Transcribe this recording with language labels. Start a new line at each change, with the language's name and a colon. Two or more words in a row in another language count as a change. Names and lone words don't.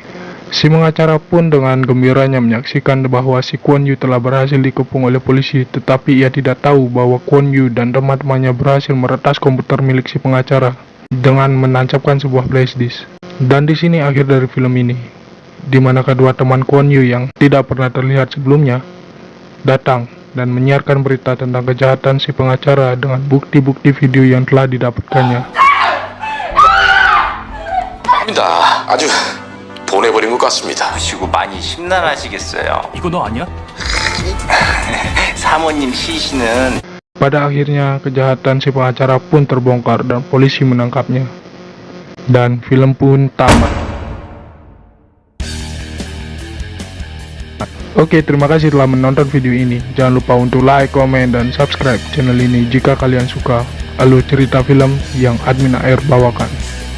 Indonesian: Si pengacara pun dengan gembiranya menyaksikan bahwa si Kwon Yu telah berhasil dikepung oleh polisi, tetapi ia tidak tahu bahwa Kwon Yu dan teman-temannya berhasil meretas komputer milik si pengacara dengan menancapkan sebuah flash disk. Dan di sini akhir dari film ini, di mana kedua teman Kwon Yu yang tidak pernah terlihat sebelumnya datang dan menyiarkan berita tentang kejahatan si pengacara dengan bukti-bukti video yang telah didapatkannya.
Korean: 아주 보내버린 것 같습니다. 보시고 많이 심란하시겠어요. 이거 너 아니야? 사모님 시신은
Indonesian: Pada akhirnya kejahatan si pengacara pun terbongkar dan polisi menangkapnya. Dan film pun tamat. Oke, terima kasih telah menonton video ini. Jangan lupa untuk like, komen, dan subscribe channel ini jika kalian suka alur cerita film yang admin AR bawakan.